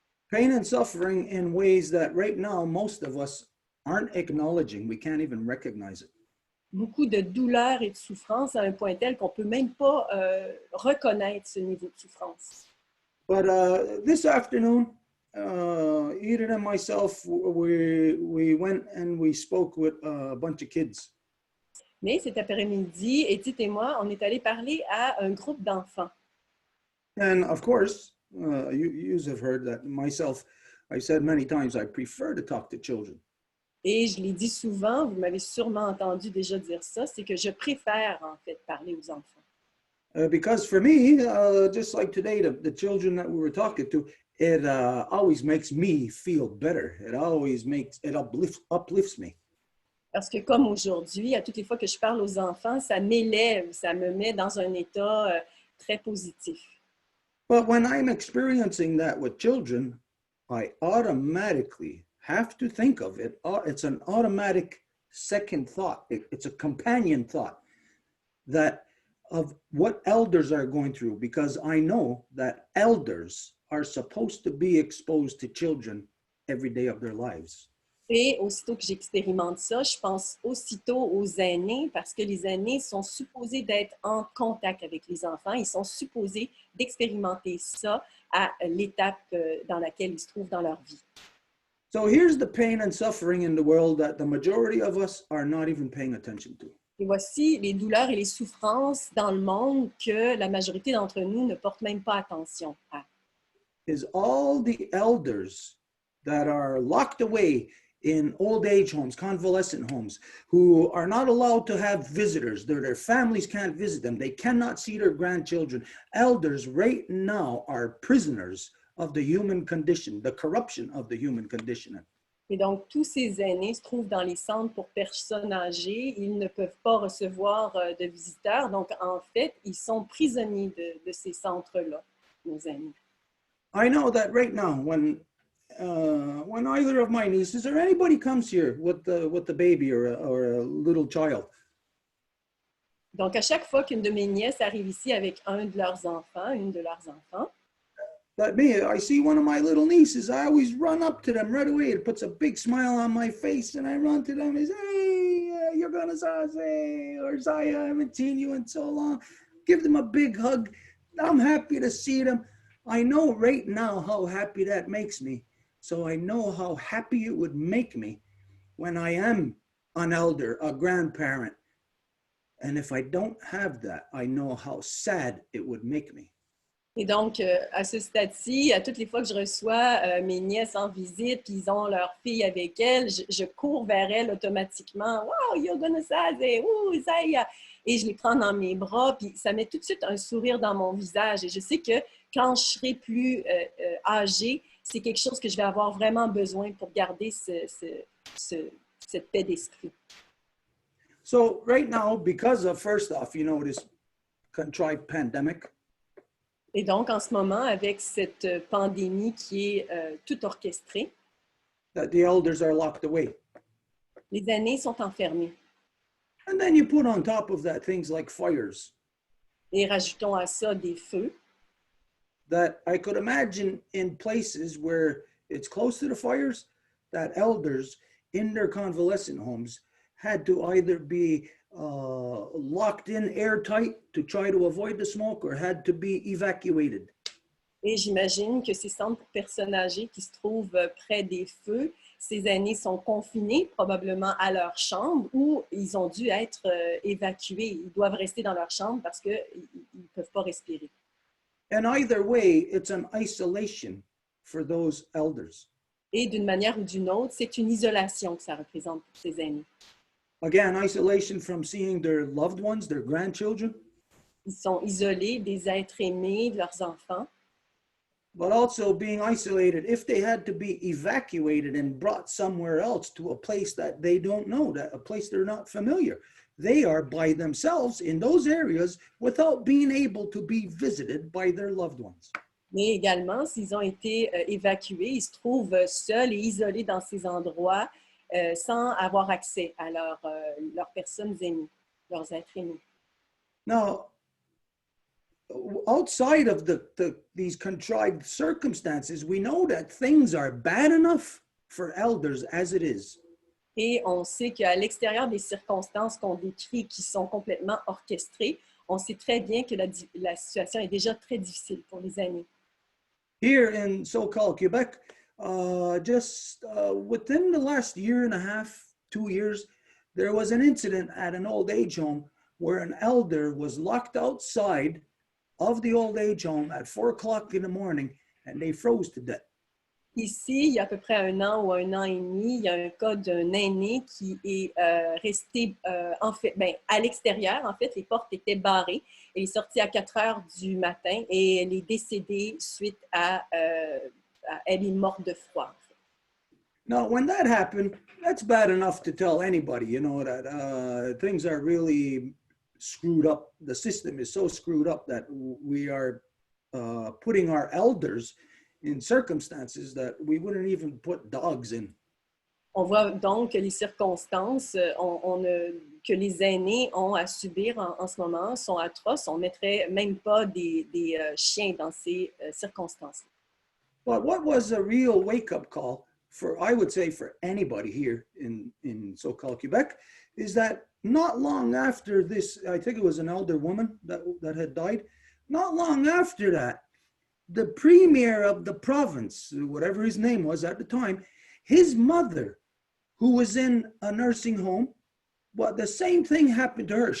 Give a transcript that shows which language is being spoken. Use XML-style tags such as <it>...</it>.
<en>Pain and suffering in ways that right now most of us aren't acknowledging. We can't even recognize it.</en> <fr>Beaucoup de douleur et de souffrance à un point tel qu'on ne peut même pas reconnaître ce niveau de souffrance.</fr> <en>But this afternoon, Edith and myself, we went and we spoke with a bunch of kids.</en> <fr>Mais cet après-midi, Edith et moi, on est allés parler à un groupe d'enfants.</fr> <en>And of course, you have heard that myself, I said many times, I prefer to talk to children.</en> <fr>Et je l'ai dit souvent, vous m'avez sûrement entendu déjà dire ça, c'est que je préfère en fait parler aux enfants.</fr> <en>Because for me, just like today, the children that we were talking to, it always makes me feel better. It uplifts me.</en> <fr>Parce que comme aujourd'hui, à toutes les fois que je parle aux enfants, ça m'élève, ça me met dans un état très positif.</fr> <en>But when I'm experiencing that with children, I automatically have to think of it. It's an automatic second thought. It's a companion thought that of what elders are going through, because I know that elders are supposed to be exposed to children every day of their lives.</en> <fr>Et aussitôt que j'expérimente ça, je pense aussitôt aux aînés parce que les aînés sont supposés d'être en contact avec les enfants. Ils sont supposés d'expérimenter ça à l'étape dans laquelle ils se trouvent dans leur vie.</fr> <en>So here's the pain and suffering in the world that the majority of us are not even paying attention to.</en> <fr>Et voici les douleurs et les souffrances dans le monde que la majorité d'entre nous ne portent même pas attention à.</fr> <en>Is all the elders that are locked away in old age homes, convalescent homes, who are not allowed to have visitors. Their families can't visit them. They cannot see their grandchildren. Elders right now are prisoners of the human condition, the corruption of the human condition.</en> <fr>Et donc, tous ces aînés se trouvent dans les centres pour personnes âgées. Ils ne peuvent pas recevoir de visiteurs. Donc, en fait, ils sont prisonniers de ces centres-là, nos aînés.</fr> <en>I know that right now, when either of my nieces or anybody comes here with the baby or a little child,</en> <fr>donc, à chaque fois qu'une de mes nièces arrive ici avec un de leurs enfants, une de leurs enfants,</fr> <en>that me, I see one of my little nieces, I always run up to them right away. It puts a big smile on my face, and I run to them and say, "Hey, you're gonna say, or Zaya, I haven't seen you in so long." Give them a big hug. I'm happy to see them. I know right now how happy that makes me. So I know how happy it would make me when I am an elder, a grandparent. And if I don't have that, I know how sad it would make me.</en> <fr>Et donc, à ce stade-ci, à toutes les fois que je reçois mes nièces en visite, puis ils ont leur fille avec elles, je cours vers elles automatiquement.</fr> <en>Wow, you're gonna say, ouh, Zaya!</en> <fr>Et je les prends dans mes bras, puis ça met tout de suite un sourire dans mon visage. Et je sais que quand je serai plus âgée, c'est quelque chose que je vais avoir vraiment besoin pour garder cette paix d'esprit.</fr> <en>So right now, because of, first off, this contrived pandemic.</en> <fr>Et donc, en ce moment, avec cette pandémie qui est toute orchestrée,</fr> <en>that the elders are locked away.</en> <fr>les aînés sont enfermés.</fr> <en>And then you put on top of that things like fires</en> <fr>Et rajoutons à ça des feux.</fr> <en>that I could imagine in places where it's close to the fires, that elders in their convalescent homes had to either be locked in airtight to try to avoid the smoke or had to be evacuated.</en> <fr>Et j'imagine que ces centres pour personnes âgées qui se trouvent près des feux, ces aînés sont confinés probablement à leur chambre ou ils ont dû être évacués. Ils doivent rester dans leur chambre parce qu'ils ne peuvent pas respirer.</fr> <en>And either way, it's an isolation for those elders.</en> <fr>Et d'une manière ou d'une autre, c'est une isolation que ça représente pour ces aînés.</fr> <en>Again, isolation from seeing their loved ones, their grandchildren,</en> <fr>Ils sont isolés des êtres aimés, de leurs enfants,</fr> <en>but also being isolated if they had to be evacuated and brought somewhere else to a place that they don't know, that a place they're not familiar. They are by themselves in those areas without being able to be visited by their loved ones.</en> <fr>mais également, s'ils ont été évacués, ils se trouvent seuls et isolés dans ces endroits sans avoir accès à leurs personnes aimées, leurs êtres aimés.</fr> <en>Now, outside of these contrived circumstances, we know that things are bad enough for elders as it is.</en> <fr>Et on sait qu'à l'extérieur des circonstances qu'on décrit qui sont complètement orchestrées, on sait très bien que la situation est déjà très difficile pour les aînés.</fr> <en>Here in so-called Quebec, just within the last year and a half, 2 years, there was an incident at an old age home where an elder was locked outside of the old age home at 4 o'clock in the morning and they froze to death.</en> <fr>Ici, il y a à peu près 1 an ou 1 an et demi, il y a un cas d'un aîné qui est resté en fait, à l'extérieur. En fait, les portes étaient barrées. Il est sorti à 4 heures du matin et elle est décédée suite elle est morte de froid.</fr> <en>Now, when that happened, that's bad enough to tell anybody, you know, that things are really screwed up. The system is so screwed up that we are putting our elders in circumstances that we wouldn't even put dogs in.</en> <fr>On voit donc que les circonstances que les aînés ont à subir en ce moment sont atroces. On ne mettrait même pas des chiens dans ces circonstances.</fr> <en>But what was a real wake-up call for, I would say, for anybody here in so-called Quebec, is that not long after this, I think it was an elder woman that had died, not long after that, the premier of the province, whatever his name was at the time, his mother, who was in a nursing home, well, the same thing happened to her.</en>